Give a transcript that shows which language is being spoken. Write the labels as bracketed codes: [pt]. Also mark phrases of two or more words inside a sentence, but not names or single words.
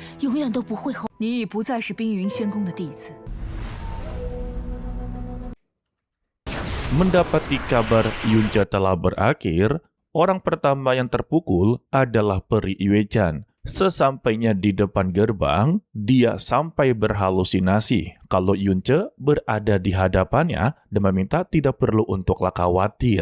[zh] 永远都不会后。你已不再是冰云仙宫的弟子。 [id] Mendapati kabar Yunce telah berakhir, orang pertama yang terpukul adalah Peri Iwechan. Sesampainya di depan gerbang, dia sampai berhalusinasi kalau Yunce berada di hadapannya dan meminta tidak perlu untuklah khawatir.